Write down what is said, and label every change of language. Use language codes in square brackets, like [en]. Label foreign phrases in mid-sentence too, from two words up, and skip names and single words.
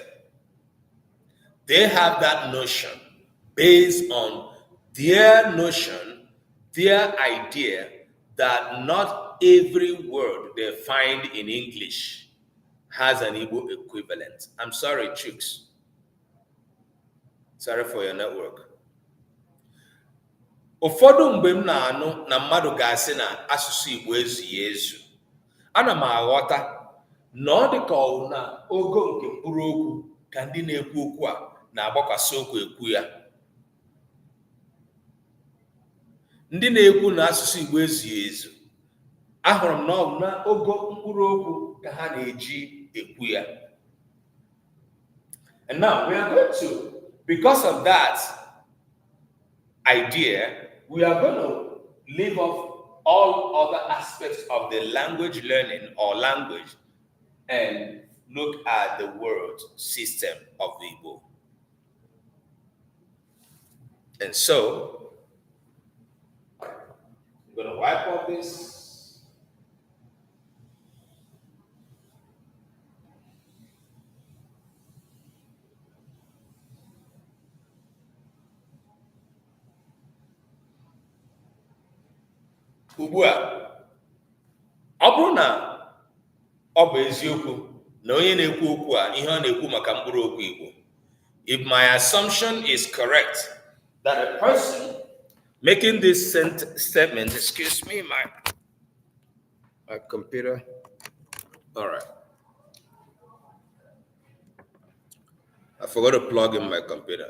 [en] They have that notion based on their notion, their idea that not every word they find in English has an Igbo equivalent. I'm sorry, Chuks. Sorry for your network. [ig] Ụfọdụ mgbe m na-anụ na mmadụ ga-asị na asụsụ Igbo ezughị ezu, ana m aghọta na ọ dị ka na ogo nke mkpụrụ okwu ka ndị na-ekwu okwu a na-agbakwasị okwu ekwu ya. Ndị na-ekwu na asụsụ Igbo ezughị ezu, ahụrụ m na ogo mkpụrụ okwu ka ha na-eji ekwu ya. [en] And now we are going to, because of that idea, we are going to leave off all other aspects of the language learning or language and look at the word system of the Igbo. And so, I'm going to wipe off this. [ig] Ugbu a, ọ bụrụ na ọ bụ eziokwu na onye na-ekwu okwu a ihe ọ na-ekwu maka mkpụrụ okwu Igbo, [en] if my assumption is correct that a person Making this statement, excuse me, my computer. All right. I forgot to plug in my computer.